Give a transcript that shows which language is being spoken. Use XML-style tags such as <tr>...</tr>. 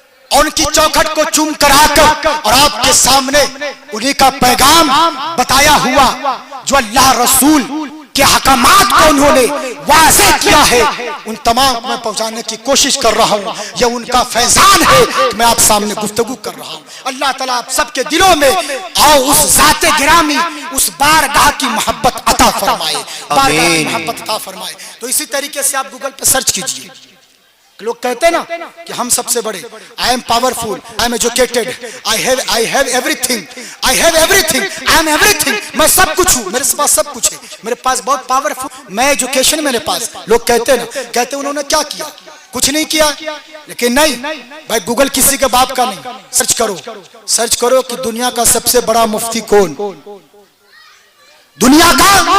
<ur>اور ان کی چوکھٹ کو چوم کر آ کر اور آپ کے سامنے انہی کا پیغام بتایا ہوا جو اللہ رسول کے حکامات کو انہوں نے واضح کیا ہے، ان تمام میں پہنچانے کی کوشش کر رہا ہوں. یہ ان کا فیضان ہے کہ میں آپ سامنے گفتگو کر رہا ہوں. اللہ تعالیٰ آپ سب کے دلوں میں اس ذات گرامی، اس بارگاہ کی محبت عطا فرمائے، بارگاہ کی محبت عطا فرمائے. تو اسی طریقے سے آپ گوگل پہ سرچ کیجئے. لوگ کہتے ہیں نا کہ ہم سب سے بڑے،</ur> <en>I am powerful, I am educated, I have everything, I am everything.</en> <ur>میں سب کچھ ہوں، میرے پاس سب کچھ ہے، میرے پاس بہت پاورفل، میں ایجوکیشن میرے پاس. لوگ کہتے ہیں نا، کہتے ہیں انہوں نے کیا کیا؟ کچھ نہیں کیا. لیکن نہیں بھائی، گوگل کسی کے باپ کا نہیں. سرچ کرو کہ دنیا کا سب سے بڑا مفتی کون، دنیا کا</ur>